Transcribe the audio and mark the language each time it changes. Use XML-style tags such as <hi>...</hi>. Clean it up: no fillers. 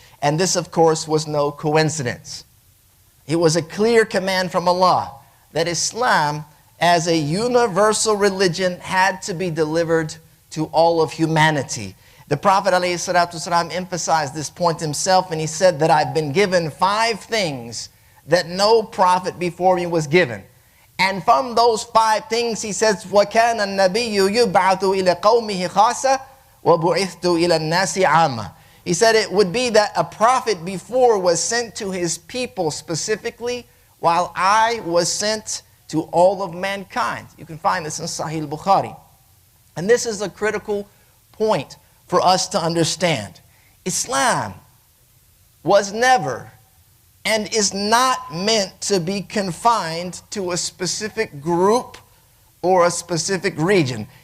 <en>And this, of course, was no coincidence. It was a clear command from Allah that Islam, as a universal religion, had to be delivered to all of humanity. The Prophet ﷺ emphasized this point himself, and he said that I've been given 5 things that no prophet before me was given. And from those 5 things, he says,</en> <ar>وَكَانَ النَّبِيُّ يُبْعَثُ إِلَى قَوْمِهِ خَاصَةً وَبُعِثْتُ إِلَى النَّاسِ عَامَّةً.</ar> <en>He said it would be that a prophet before was sent to his people specifically, while I was sent to all of mankind. You can find this in Sahih Bukhari. And this is a critical point for us to understand. Islam was never and is not meant to be confined to a specific group or a specific region.</en>